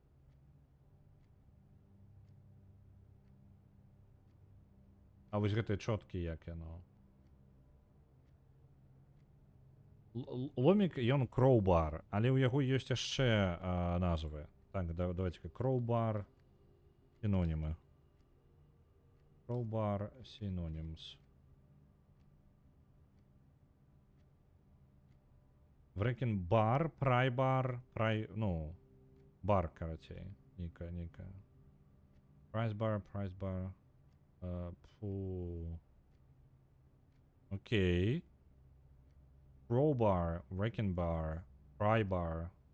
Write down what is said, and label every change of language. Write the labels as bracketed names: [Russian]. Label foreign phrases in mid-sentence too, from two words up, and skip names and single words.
[Belarusian] А вось гэтыя чоткі, як яно? Ломік, ён кроубар, але ў яго ёсць яшчэ назвы. [Russian] Так, давайте-ка crowbar синонимы. [English] Crowbar synonyms. Wrecking bar, pry bar, [Russian] ну, бар, короче, ника. [English] Price bar. Окей. Crowbar, wrecking bar, pry bar.